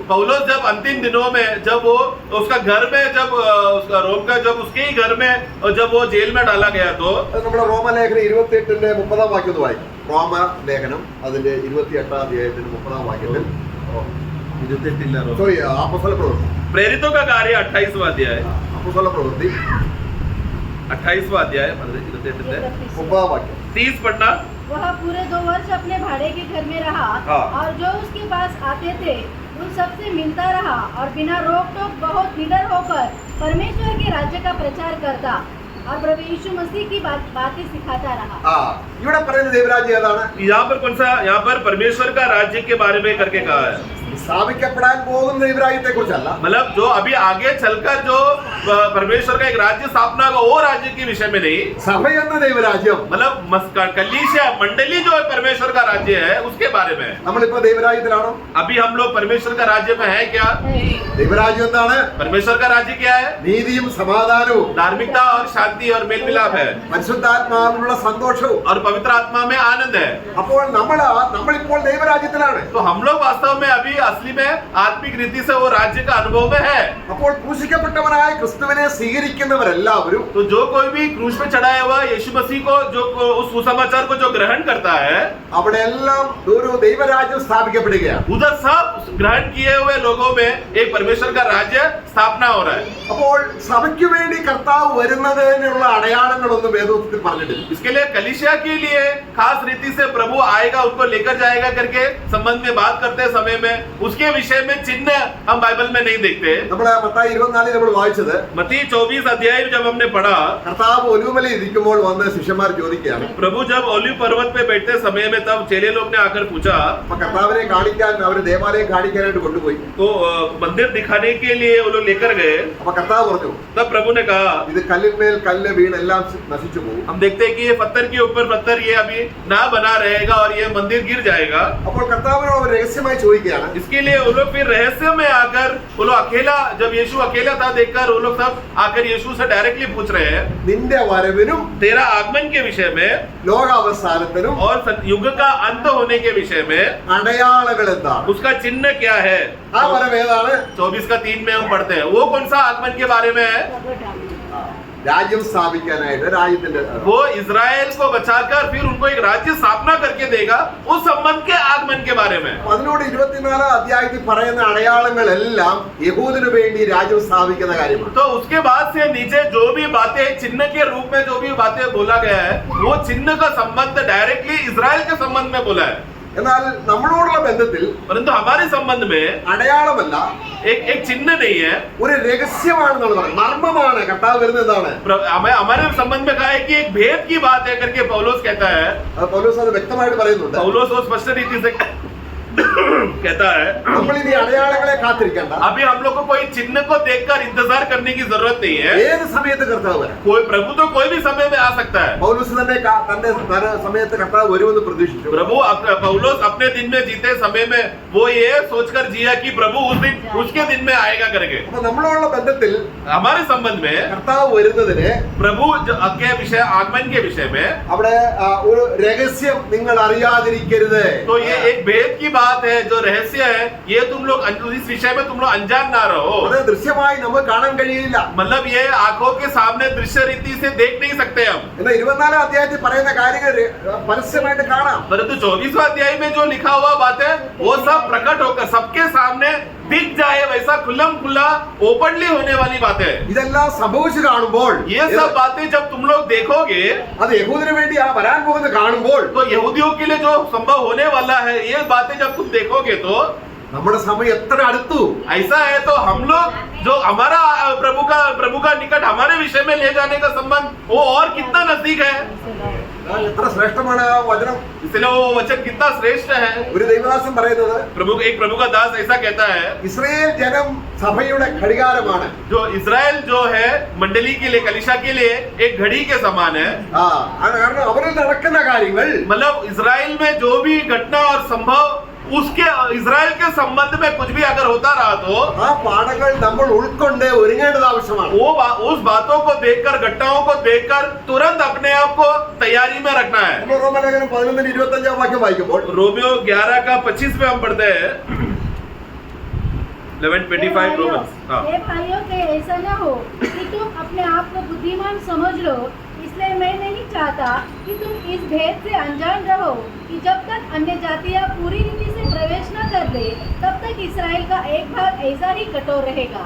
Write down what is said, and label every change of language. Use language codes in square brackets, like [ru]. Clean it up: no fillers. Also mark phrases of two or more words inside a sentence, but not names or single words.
[hi] पौलुस जब अंतिम दिनों में जब वो उसका घर में जब उसका रोम का जब उसके ही घर में जब वो जेल में डाला गया तो [ml] നമ്മുടെ റോമലേഖനം 28-ന്റെ 30-ാം വാക്യം ഒന്ന് വായിക്കും. റോമലേഖനം അതിന്റെ 28-ാം അധ്യായത്തിന്റെ 30-ാം വാക്യത്തിൽ സോറി അപ്പോസ്തല പ്രവൃത്തി, [hi] प्रेरितों का कार्य 28वां अध्याय, [ml] അപ്പോസ്തല പ്രവൃത്തി [hi] 28वां अध्याय [ml] 30-ാം വാക്യം. [hi] 30 पढ़ना. वह पूरे 2 वर्ष अपने भाड़े के घर में रहा और जो उसके पास आते थे उन सबसे मिलता रहा और बिना रोक टोक बहुत निडर होकर परमेश्वर के राज्य का प्रचार करता और प्रभु यीशु मसीह की बातें सिखाता रहा. [ml] ഇവിടെ പറയുന്ന ദൈവരാജ്യം ഏതാണ്? [hi] यहाँ पर कौन सा, यहाँ पर परमेश्वर का राज्य के बारे में करके कहा है. [ml] സ്ഥാപിക്കപ്പെടാൻ പോകുന്ന ദൈവരാജ്യത്തെ കുറിച്ചല്ല. [hi] मतलब जो अभी आगे चलकर जो परमेश्वर का एक राज्य स्थापना होगा वो राज्य के विषय में नहीं, [ml] സഭ എന്ന ദൈവരാജ്യം, [hi] मतलब कलीसिया मंडली जो है परमेश्वर का राज्य है उसके बारे में. [ml] നമ്മളിപ്പോ ദൈവരാജ്യത്തിലാണോ? [hi] अभी हम लोग परमेश्वर का राज्य में है क्या? [ml] ദൈവരാജ്യം എന്താണ്? [hi] परमेश्वर का राज्य क्या है? [ml] നീതിയും സമാധാനവും, [hi] धार्मिकता और शांति और मेल मिलाप है, [ml] പരിശുദ്ധാത്മാവിനുള്ള സന്തോഷവും. [hi] और पवित्र आत्मा में आनंद है. [ml] അപ്പോൾ നമ്മളിപ്പോൾ ദൈവരാജ്യത്തിലാണ്. [hi] तो हम लोग वास्तव में अभी असली में आत्मिक रीति से वो राज्य का अनुभव में है। [ml] അപ്പോൾ ക്രൂശിക്കപ്പെട്ടവനായ ക്രിസ്തുവിനെ സ്വീകരിക്കുന്നവരെല്ലാവരും [hi] तो जो कोई भी क्रूस पे चढ़ाया हुआ यीशु मसीह को जो उस सुसमाचार को जो ग्रहण करता है, [ml] അവിടെ എല്ലാം ഒരു ദൈവരാജ്യം സ്ഥാപിക്കപ്പെടുകയാണ്. [hi] उधर सब ग्रहण किए हुए लोगों में एक परमेश्वर का राज्य स्थापना हो रहा है। [ml] അപ്പോൾ സഭയ്ക്ക് വേണ്ടി കർത്താവ് വരുന്നതിനുള്ള അടയാളങ്ങളൊന്നും വേദോക്തത്തിൽ പറഞ്ഞിട്ടില്ല. [hi] इसके लिए कलीसिया के लिए खास रीति से प्रभु आएगा, उनको लेकर जाएगा करके संबंध में बात करते समय में उसके विषय में चिन्ह हम बाइबल में नहीं देखते। [ml] നമ്മള് മത്തായി 24 നമ്മൾ വായിച്ചത് [hi] मत्ती 24 अध्याय जब हमने पढ़ा, [ml] കർത്താവ് ഒലിവുമലയിൽ ഇരിക്കുമ്പോൾ വന്ന് ശിഷ്യന്മാർ ചോദിക്കുകയാണ്. [hi] प्रभु जब ओलिव पर्वत पे बैठते समय में तब चेले लोग ने आकर पूछा, [ml] അപ്പൊ കർത്താവിനെ കാണിക്കാൻ അവര് ദേവാലയം കാണിക്കാനായിട്ട് കൊണ്ടുപോയി. [hi] तो मंदिर दिखाने के लिए वो लोग लेकर गए। [ml] അപ്പൊ കർത്താവ് പറഞ്ഞു, [hi] तब प्रभु ने कहा, [ml] ഇത് കല്ലിന്മേൽ കല്ല് വീണ് എല്ലാം നശിച്ചു പോകും. [hi] हम देखते हैं कि ये पत्थर के ऊपर पत्थर ये अभी ना बना रहेगा और ये मंदिर गिर जाएगा। [ml] അപ്പോൾ കർത്താവിനോട് ഒരു രഹസ്യമായി ചോദിക്കുകയാണ്. [hi] इसके लिए वो लोग फिर रहस्य में आकर वो लोग अकेला, जब यीशु अकेला था देखकर वो लोग सब आकर यीशु से डायरेक्टली पूछ रहे हैं, [ml] നിന്റെ വരവിനും [hi] तेरा आगमन के विषय में [ml] ലോകാവസാനത്തിനും [hi] और युग का अंत होने के विषय में [ml] അടയാളങ്ങൾ എന്താണ്? [hi] उसका चिन्ह क्या है। [ml] ആ വരവ് ഏതാണ്? [hi] 24 का 3 में हम पढ़ते हैं, वो कौन सा आगमन के बारे में है। [ml] രാജ്യം സ്ഥാപിക്കാനായിട്ട് രാജ്യത്തിന്റെ [hi] वो इजराइल को बचाकर फिर उनको एक राज्य स्थापना करके देगा, उस संबंध के आगमन के बारे में। [ml] അതിനോട് 24 അധ്യായത്തിൽ പറയുന്ന അടയാളങ്ങളെല്ലാം യഹൂദിനു വേണ്ടി രാജ്യം സ്ഥാപിക്കുന്ന കാര്യമാണ്. [hi] तो उसके बाद से नीचे जो भी बातें चिन्ह के रूप में जो भी बातें बोला गया है, वो चिन्ह का संबंध डायरेक्टली इजराइल के संबंध में बोला है। [ml] എന്നാൽ നമ്മളോടുള്ള ബന്ധത്തിൽ [hi] परंतु हमारे संबंध में [ml] അടയാളമല്ല, [hi] एक चिन्ह नहीं है, [ml] ഒരു രഹസ്യമാണെന്നാണ് പറയുന്നത്. മർമ്മമാണ് കർത്താവ് വരുന്നത്. എന്താണ് [hi] हमारे संबंध में कहा है कि एक भेद की बात है करके पौलुस कहता है। [ml] അത് പൗലോസ് അത് വ്യക്തമായിട്ട് പറയുന്നുണ്ട്. [hi] पौलुस वो स्पष्ट रीति से कहता है, [ml] നമ്മൾ ഇനി അടയാളങ്ങളെ കാത്തിരിക്കണ്ട. [hi] अभी हम लोग को कोई चिन्ह को देखकर इंतजार करने की जरूरत नहीं है। [ml] ഏത് സമയത്ത് കർത്താവ് വരാം. [hi] कोई प्रभु तो कोई भी समय में आ सकता है। [ml] പൗലോസ് തന്നെ തന്റെ സമയത്ത് കർത്താവ് വരുമെന്ന് പ്രതീക്ഷിച്ചു. [hi] प्रभु पौलुस अपने दिन में जीते समय में वो ये सोचकर जिया कि प्रभु उस दिन उसके दिन में आएगा करके। [ml] അപ്പൊ നമ്മളുള്ള ബന്ധത്തിൽ [hi] हमारे संबंध में [ml] കർത്താവ് വരുന്നതിന് [hi] प्रभु के विषय, आगमन के विषय में [ml] അവിടെ ഒരു രഹസ്യം നിങ്ങൾ അറിയാതിരിക്കരുത്. [hi] तो ये एक भेद की बात है, जो रहस्य है, ये तुम लोग इस विषय में तुम लोग अनजान ना रहो। [ml] അത് ദൃശ്യമായി നമുക്ക് കാണാൻ കഴിയില്ല. [hi] मतलब ये आंखों के सामने दृश्य रीति से देख नहीं सकते हम, [ml] എന്നാൽ 24 അധ്യായത്തിൽ പറയുന്ന കാര്യങ്ങൾ പരസ്യമായിട്ട് കാണാം. [hi] परंतु 24वां अध्याय में जो लिखा हुआ बात है वो सब प्रकट होकर सबके सामने दिख जाए, वैसा खुल्लम खुल्ला ओपनली होने वाली बात है। [ml] ഇതെല്ലാം സംഭവിച്ചു കാണുമ്പോൾ [hi] ये सब बातें जब तुम लोग देखोगे, [ml] അത് യഹൂദിനു വേണ്ടി ആ വരാൻ പോകുന്നത് കാണുമ്പോൾ [hi] तो यहूदियों के लिए जो संभव होने वाला है, ये बातें जब तुम देखोगे तो [ml] നമ്മുടെ സമയം എത്ര അടുത്തു. [hi] ऐसा है तो हम लोग जो हमारा प्रभु का निकट हमारे विषय में ले जाने का संबंध वो और कितना नजदीक है। [ml] എത്ര ശ്രേഷ്ഠമാണ് ആ വചനം. [hi] इसलिए वो वचन कितना श्रेष्ठ है। [ml] ഒരു ദൈവദാസൻ പറയുന്നത്, [hi] एक प्रभु का दास ऐसा कहता है, [ml] ഇസ്രായേൽ ജനം സഭയുടെ ഘടികാരമാണ്. [hi] जो इजराइल जो है मंडली के लिए, कलीसिया के लिए एक घड़ी के समान है। [ml] കാരണം അവരിൽ നടക്കുന്ന കാര്യങ്ങൾ [hi] मतलब इजराइल में जो भी घटना और संभव उसके इजराइल के संबंध में कुछ भी अगर होता रहा तो [ml] ആ പാഠങ്ങൾ നമ്മൾ ഉൾക്കൊണ്ട് ഒരുങ്ങേണ്ടത് ആവശ്യമാണ്. [hi] उस बातों को देखकर, घटनाओं को देखकर तुरंत अपने आप को तैयारी में रखना है। [ml] നമ്മൾ റോമലേഖനം 11:25 വാക്യം വായിക്കുമ്പോൾ [hi] रोमियो 11 का 25 में हम पढ़ते हैं, 11:25 रोमन्स। हे भाइयों के ऐसा न हो कि तुम अपने आप को बुद्धिमान समझ लो, इसलिए मैं नहीं चाहता कि तुम इस भेद से अनजान रहो कि जब तक अन्य जातियां पूरी रीति से प्रवेश न कर दे, तब तक इसराइल का एक भाग ऐसा ही कठोर रहेगा।